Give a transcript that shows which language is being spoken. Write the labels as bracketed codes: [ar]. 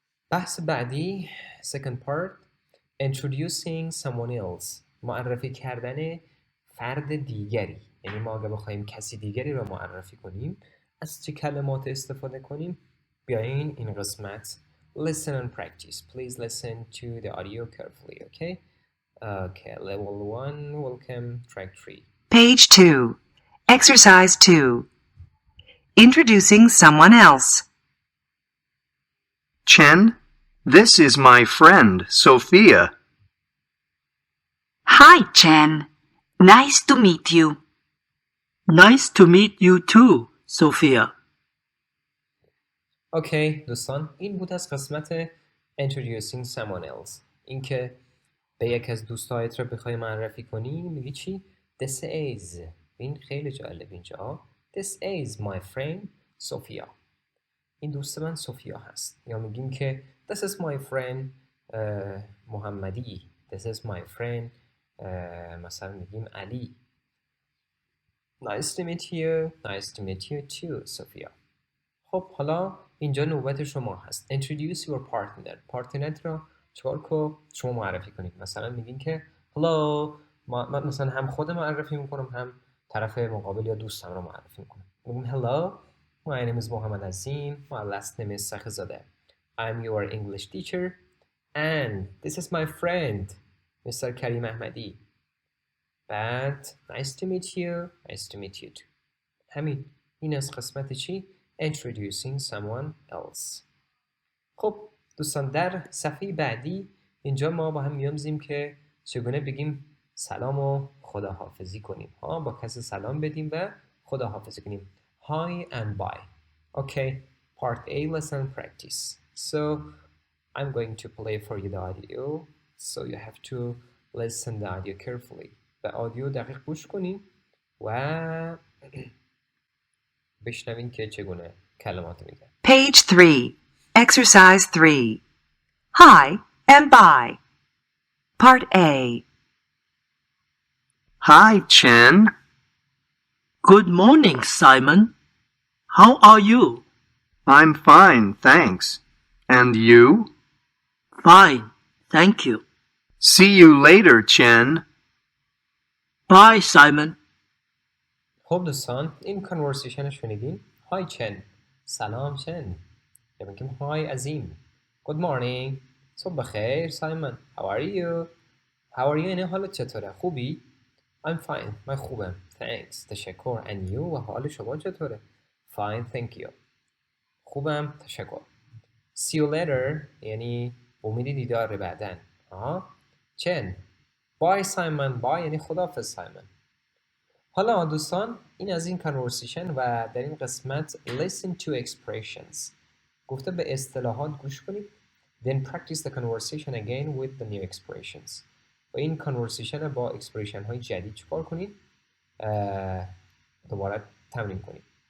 [fa] بحث بعدی [en] second part introducing someone else، [fa] معرفی کردن فرد دیگری. یعنی ما اگه بخوایم کسی دیگری را معرفی کنیم از چه کلمات استفاده کنیم؟ بیاین این قسمت [en] listen and practice. Please listen to the audio carefully, okay? Okay, level 1, welcome, track 3. Page 2. Exercise 2. Introducing someone else. Chen, this is my friend, Sophia. Hi, Chen. Nice to meet you. Nice to meet you too, Sophia. [fa] اوکی دوستان این بود از قسمت [en] introducing someone else. [fa] اینکه به یک از دوستایت رو بخوای معرفی کنی میگی چی؟ [en] This is. [fa] این خیلی جالب اینجا. [en] This is my friend Sophia. [fa] این دوست من سوفیا هست. یا میگیم که [en] This is my friend Mohammadi. This is my friend [fa] مثلا میگیم [en] Ali. Nice to meet you. Nice to meet you too, Sophia. [fa] خب حالا اینجا نوبت شما هست. [en] Introduce your partner. [fa] پارتنرت رو چکار کو شما معرفی کنید. مثلا میگین که Hello. من مثلا هم خود معرفی میکنم هم طرف مقابل یا دوستم رو معرفی میکنم. میگیم Hello. [en] My name is Mohammed Azim. My last name is Sakhzadeh. I'm your English teacher. And this is my friend, Mr. Karim Ahmadi. بعد nice to meet you. Nice to meet you too. همین. [fa] این از قسمت چی؟ [en] Introducing someone else. [fa] خب دوستان در صفحه بعدی اینجا ما با هم میاموزیم که چگونه بگیم سلام و خداحافظی کنیم. با کسی سلام بدیم و خداحافظی کنیم. [en] Hi and bye. Okay, part A lesson practice. So I'm going to play for you the audio. So you have to listen the audio carefully. [fa] به آدیو دقیق گوش کنیم و بشنوین که چگونه کلمات میگن. [en] Page 3. Exercise 3. Hi and bye. Part A. Hi, Chen. Good morning, Simon. How are you? I'm fine, thanks. And you? Fine, thank you. See you later, Chen. Bye, Simon. [fa] خب دوستان این کنورسیشن شنیدین؟ های چن. سلام چن. یا بگیم های عظیم. [en] Good morning. [fa] صبح بخیر سایمون. [en] How are you? How are you [fa] یعنی حالت چطوره؟ خوبی؟ [en] I'm fine. [fa] من خوبم. Thanks. تشکر. [en] And you [fa] و حال شما چطوره؟ Fine. [en] Thank you. [fa] خوبم. تشکر. [en] See you later [fa] یعنی امید دیدار بعدن. چن. Bye سایمون. Bye یعنی خداحافظ سایمون. حالا دوستان این از این کنورسیشن و در این قسمت [en] listen to expressions [fa] گفته به اصطلاحات گوش کنید [en] then practice the conversation again with the new expressions [fa] و این کنورسیشن با اکسپرشن های جدید چکار کنید دوباره تمرین کنید.